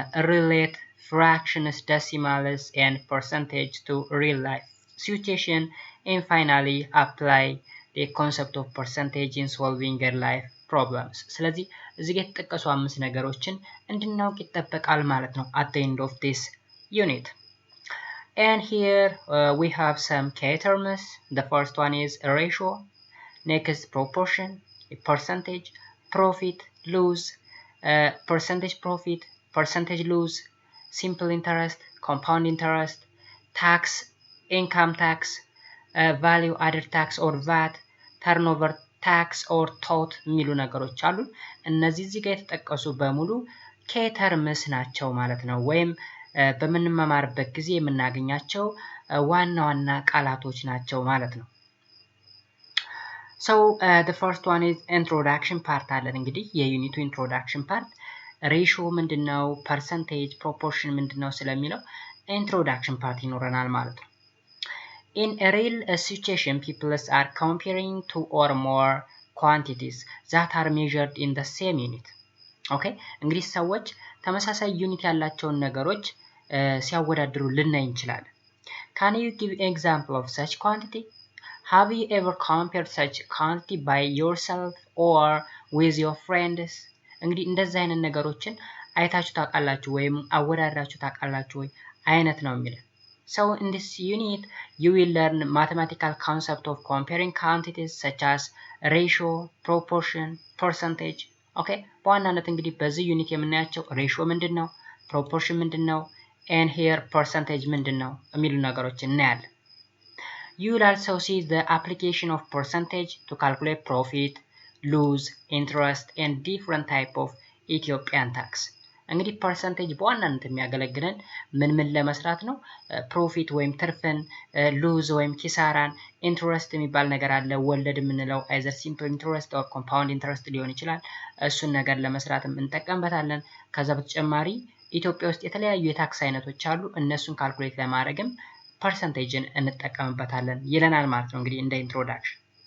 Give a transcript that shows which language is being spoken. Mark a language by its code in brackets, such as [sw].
[en] relate fractions, decimals, and percentage to real life situation, and finally apply the concept of percentage in solving real life problems. [am] ስለዚህ እዚህ ጋር የተጠቀሱ 5 ነገሮችን እንድናውቅ ይጠበቃል ማለት ነው [en] at the end of this unit. And here we have some key terms. The first one is ratio, next proportion, percentage, profit, lose, percentage profit, percentage lose, simple interest, compound interest, tax, income tax, value added tax or VAT, turnover tax or tot [am] የሚሉ ነገሮች አሉ። እነዚህ እዚህ ጋር የተጠቀሱ በሙሉ key terms ናቸው ማለት ነው፣ ወይም በምንመማርበት ጊዜ የምናገኛቸው ዋና ዋና ቃላቶች ናቸው ማለት ነው። [en] So the first one is introduction part አለን። እንግዲህ የዩኒቱ introduction part ሬሾ ምንድነው፣ percentage proportion ምንድነው ስለሚለው introduction part [am] ይኖረናል ማለት ነው። [en] In a real situation, people are comparing two or more quantities that are measured in the same unit. Okay? [am] እንግዲህ ሰዎች ተመሳሳይ ዩኒት ያላቸውን ነገሮች ሲያወዳድሩ ልናይ እንችላለን። [en] Can you give an example of such quantity? Have you ever compared such quantity by yourself or with your friends? [am] እንግዲህ እንደዚህ አይነት ነገሮችን አይታችሁ ታውቃላችሁ ወይም አወዳድራችሁ ታውቃላችሁ ወይ አይነት ነው የሚለው። [en] So in this unit you will learn mathematical concept of comparing quantities such as ratio, proportion, percentage. Okay? [am] በዋናነት እንግዲህ በዚህ ዩኒት የምናያቸው ሬሾ ምንድነው፣ ፕሮፖርሽን ምንድነው፣ and here percentage ምንድነው የሚሉ ነገሮችን እናያለን። [en] You will also see the application of percentage to calculate profit, lose, interest, and different type of Ethiopian tax. [am] እንግዲህ percentage በዋናነት የሚያገለግለን ምን ለመስራት ነው? ፕሮፊት ወይም ትርፍን፣ ሉዝ ወይም ኪሳራን፣ ኢንትረስት የሚባል ነገር አለ ወለድ የምንለው [en] either simple interest or compound interest [am] ሊሆን ይችላል። እሱን ነገር ለመስራትም እንጠቀምበታለን። ከዛ በተጨማሪ ኢትዮጵያ ውስጥ የተለያዩ የታክስ አይነቶች አሉ። እነሱን ካልኩሌት ለማድረግም ፐርሰንቴጅን እንጠቀምበታለን ይለናል ማለት ነው እንግዲህ እንደ ኢንትሮዳክሽን።